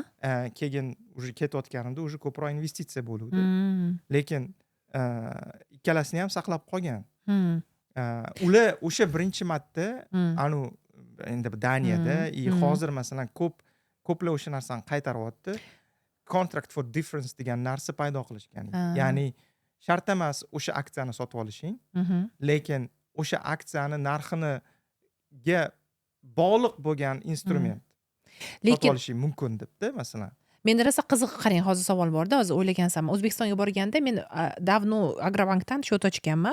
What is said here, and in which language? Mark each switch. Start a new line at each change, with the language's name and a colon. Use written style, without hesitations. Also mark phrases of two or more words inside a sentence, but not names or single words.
Uzbek: Keyin уже ketayotganimda уже ko'proq investitsiya bo'luvdi. Lekin ikkalasini ham saqlab qolgan. Ular o'sha birinchi marta anu endi Daniyada hozir masalan ko'plar o'sha narsani qaytaryapti.
English: Contract for difference
Uzbek: degan narsa paydo qilishgan. Ya'ni shart emas o'sha aksiyani sotib olishing, lekin o'sha aksiyani narxiga bog'liq bo'lgan instrument sotib olishing mumkin debdi masalan. Menda rosa qiziq, qarang, hozir savol borda, hozir o'ylagansam, O'zbekistonga borganda men davno Agrobankdan счет ochganman.